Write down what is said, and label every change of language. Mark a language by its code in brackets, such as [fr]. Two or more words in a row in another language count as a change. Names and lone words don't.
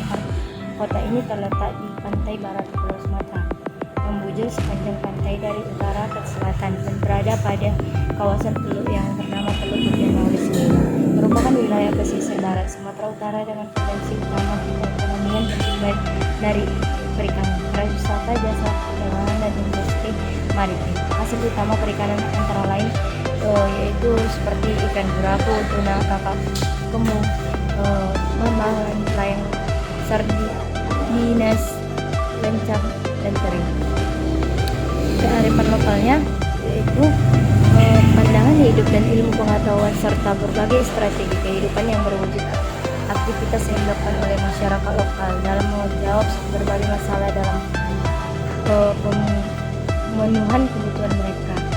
[id] Kota ini terletak di pantai barat Pulau Sumatera, membujur sepanjang pantai dari utara ke selatan dan berada pada kawasan teluk yang bernama Teluk Budianaulis ini. Merupakan wilayah pesisir barat Sumatera Utara dengan potensi utama perekonomian bersumber dari perikanan, pariwisata, jasa perdagangan dan industri maritim. Hasil utama perikanan antara lain yaitu seperti ikan guraku, tuna, kakap, kemu, mamang, layang, sardinas, lencang, dan teri. Kearifan lokalnya yaitu pandangan hidup dan ilmu pengetahuan serta berbagai strategi kehidupan yang berwujud aktivitas yang dilakukan oleh masyarakat lokal dalam menjawab berbagai masalah dalam pemenuhan kebutuhan mereka.